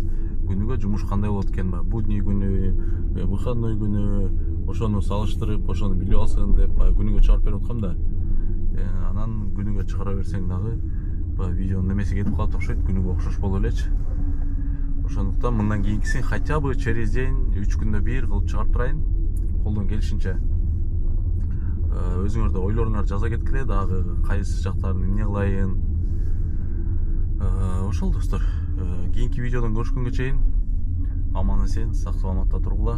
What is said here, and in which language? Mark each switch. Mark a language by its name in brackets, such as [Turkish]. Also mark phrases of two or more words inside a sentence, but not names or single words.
[Kyrgyz] Күнүгө жумуш кандай болот экен ба? Будний күнү, выходной күнү, ошону салыштырып, ошону билип алсын деп күнүгө чыгарып берип аткам да. Анан күнүгө чыгара берсең дагы видеонун немеси кетип калат окшойт, күнүгө окшош боло элечи. Ошондуктан мындан кийинкисин [Russian] хотя бы через день [Kyrgyz] 3 күндө бир кылып чыгарып турайын. Колдон келишинче. Өзүңөр да ойлоруңар жаза кеткиле, дагы кайсы жактарын эмне кылайын. Ошол, достор. Кийинки видеодон көрүшкөнгө чейин аман эсен, сак саламатта тургула.